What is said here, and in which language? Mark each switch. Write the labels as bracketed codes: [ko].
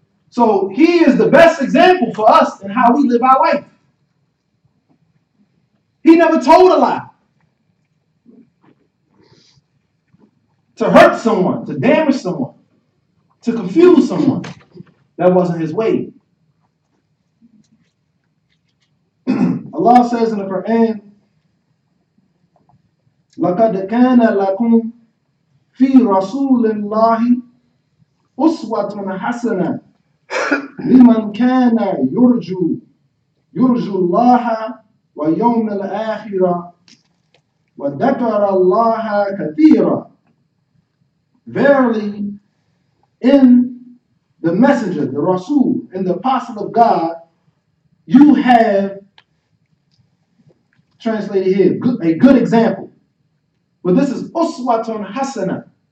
[en] So he is the best example for us in how we live our life. He never told a lie. To hurt someone, to damage someone, to confuse someone. That wasn't his way. Allah says in the Quran, [ar] لَقَدْ كَانَ لَكُمْ فِي رَسُولِ اللَّهِ أُسْوَةٌ حَسَنَةٌ لِمَنْ كَانَ يُرْجُو اللَّهَ وَيَوْمَ الْآخِرَةِ وَذَكَرَ اللَّهَ كَثِيرًا. [en] Verily, in the messenger, the Rasul, in the apostle of God, you have, translated here, a good example. But this is Uswatun Hasana.